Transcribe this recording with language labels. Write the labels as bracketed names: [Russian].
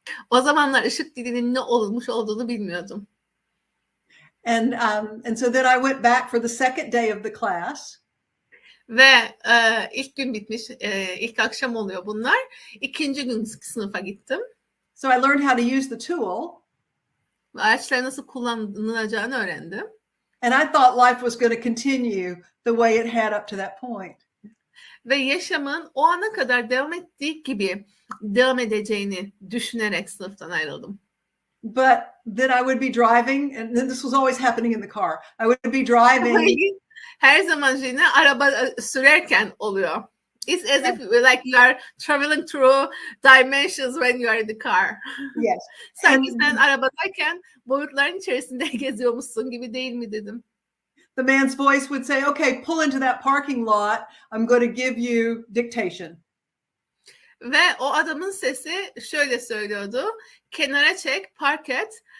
[Turkish] O zamanlar ışık dilinin ne olmuş olduğunu bilmiyordum. [English] And so then I went back for the second day of the class. [Turkish] Ve ilk gün bitmiş, ilk akşam oluyor bunlar. İkinci gün sınıfa gittim. [English] So I learned how to use the tool. [Turkish] Araçları nasıl kullanılacağını öğrendim. [English] And I thought life was going to continue the way it had up to that point. [Turkish] Ve yaşamın o ana kadar devam ettiği gibi devam edeceğini düşünerek sınıftan ayrıldım. [English] But then I would be driving, and then this was always happening in the car. I would be driving. [Turkish] Her zaman yine araba sürerken oluyor. [English] It's as if like you are traveling through dimensions when you are in the car. Yes. [Turkish] Sanki sen arabadayken boyutların içerisinde geziyormuşsun gibi değil mi dedim. [English] The man's voice would say, okay, pull into that parking lot. I'm going to give you dictation. [Turkish] Ve o adamın sesi şöyle söylüyordu. Kenara çek, park et.